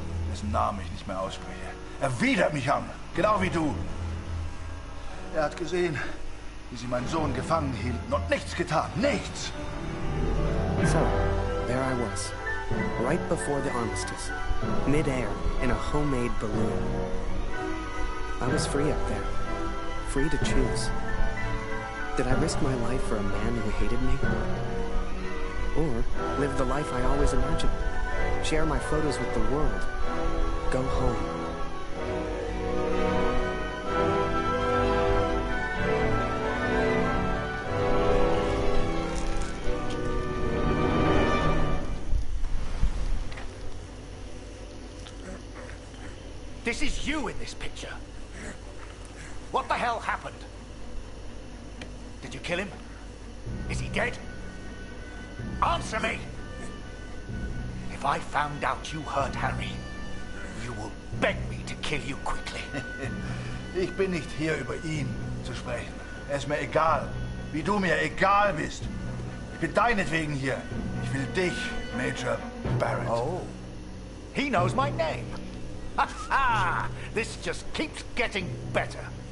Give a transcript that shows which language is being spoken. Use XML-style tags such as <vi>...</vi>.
<de>Dessen Namen ich nicht mehr ausspreche. Er widert mich an. Genau wie du. Er hat gesehen, wie sie meinen Sohn gefangen hielten und nichts getan. Nichts!</de> <en>So, there I was. Right before the armistice. Mid-air, in a homemade balloon. I was free up there. Free to choose. Did I risk my life for a man who hated me? Or live the life I always imagined? Share my photos with the world? Go home. This is you in this picture. What the hell happened? Did you kill him? Is he dead? Answer me! If I found out you hurt Harry, you will beg me to kill you quickly.</en> <de>Ich bin nicht hier, über ihn zu sprechen. Er ist mir egal, wie du mir egal bist. Ich bin deinetwegen hier. Ich will dich, Major Barrett.</de> <en>Oh, he knows my name. Ha ha! This just keeps getting better.</en>